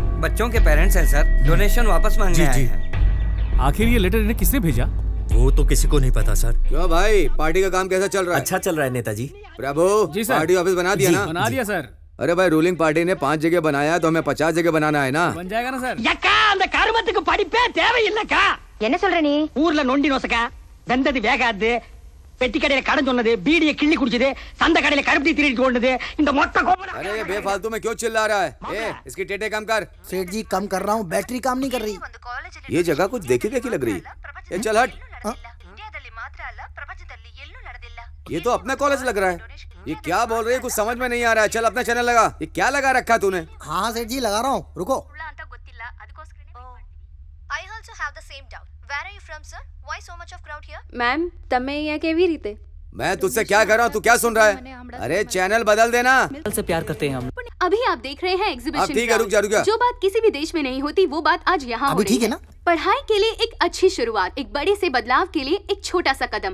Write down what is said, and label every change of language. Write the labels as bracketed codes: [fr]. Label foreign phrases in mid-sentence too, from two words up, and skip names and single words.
[hi] बच्चों के पेरेंट्स हैं सर, डोनेशन वापस मांगने आए हैं। आखिर ये लेटर इन्हें किसने भेजा? वो तो किसी को नहीं पता सर। क्यों भाई, पार्टी का काम कैसा चल रहा है? अच्छा चल रहा है नेताजी। प्रभु जी सर। [en] party office [hi] बना दिया ना? बना दिया सर। अरे भाई, [en] ruling party [hi] ने 5 जगह बनाया तो हमें 50 जगह बनाना है ना। बन जाएगा ना सर। [ta] यक्का அந்த கருமத்துக்கு படிப்பே தேவையில்லைக்கா. என்ன சொல்ற நீ? ஊர்ல நொண்டி நோசக்கா, வெந்தது வேகாது, பெட்டி கடையில கடன் சொன்னது, பீடியை கிள்ளி குடிச்சது, சந்த கடையில கருப்பட்டி திருடிட்டு ஓடுனது, இந்த மொத்த கோபம்। [hi] अरे ये बेफालतू में क्यों चिल्ला रहा है? इसकी टेटे कम कर। सेठ जी कम कर रहा हूँ, बैटरी काम नहीं कर रही। ये जगह कुछ देखी लग रही है। ये चल हट। ये तो अपना कॉलेज लग रहा है। ये क्या बोल रही है, कुछ समझ में नहीं आ रहा है। चल अपना चैनल लगा। ये क्या लगा रखा है तूने? हाँ सेठ जी लगा रहा हूँ, रुको। [en] I also have the same doubt. Where are you from, sir? Why so much of crowd here? [gu] મેમ તમે અહીંયા કેવી રીતે? [hi] मैं तुझसे क्या कर रहा हूँ, तू क्या सुन रहा है? अरे चैनल बदल देना। से प्यार करते हैं हम। अभी आप देख रहे हैं एग्जीबिशन। ठीक है, रुक जा। जो बात किसी भी देश में नहीं होती वो बात आज यहाँ हो रही ठीक है ना? पढ़ाई के लिए एक अच्छी शुरुआत, एक बड़े से बदलाव के लिए एक छोटा सा कदम।